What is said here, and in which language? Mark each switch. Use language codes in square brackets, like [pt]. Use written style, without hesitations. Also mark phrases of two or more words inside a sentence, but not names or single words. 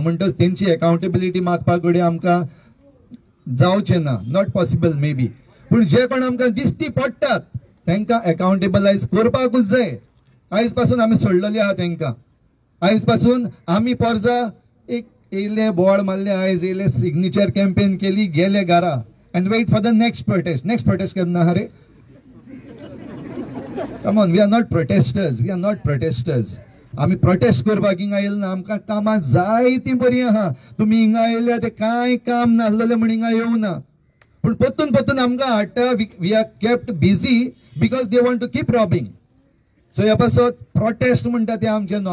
[kok] म्हणटच तेंची अकाउंटेबिलिटी मागपाक कडेन आमकां जावचें ना, [en] not possible maybe. [kok] पूण जे कोण आमकां दिसती पडटात तांकां अकाउंटेबलायज करपाकूच जाय. आयज पासून आमी सोडलेली आहा तांकां. आयज पासून आमी परजा एक येयले बोवाळ मारले, आयज येयले सिग्नेचर कॅम्पेन केली, गेले घरा [en] and wait for the next protest. Next protest [kok] केन्ना आहा रे? [en] Come on, we are not protesters. We are not protesters. [kok] आमी प्रोटेस्ट करपाक हिंगा येयले ना. आमकां कामां जायतीं बरीं आहा. तुमी हिंगा येयल्या ते कांय काम नासलेलें म्हण हिंगा येवना. पूण परतून परतून आमकां हाडटा. [en] we are kept busy because they want to keep robbing. [kok] सो ह्या पासत प्रोटेस्ट म्हणटा ते आमचे न्हू.